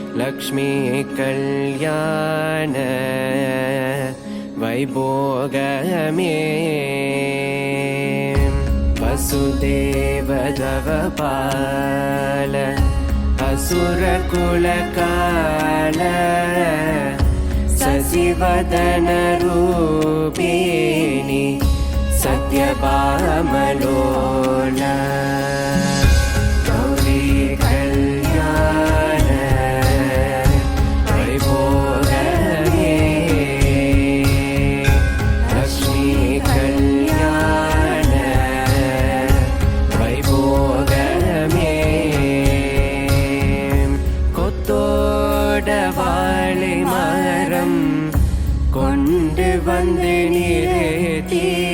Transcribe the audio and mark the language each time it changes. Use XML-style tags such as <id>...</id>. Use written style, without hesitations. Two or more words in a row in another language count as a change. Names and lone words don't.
<te>లక్ష్మీ కల్యాణ వైభోగమే వసుదేవతవబాల అసురకులకాల ససివదనరూపిణి సత్యభామలోలా గౌరీ కల్యాణ వైభోగమే లక్ష్మీ కల్యాణ</te> <ta>वैभोगमे கொத்தோடவாழை மரம் கொண்டு வந்து நிறுத்தி</ta>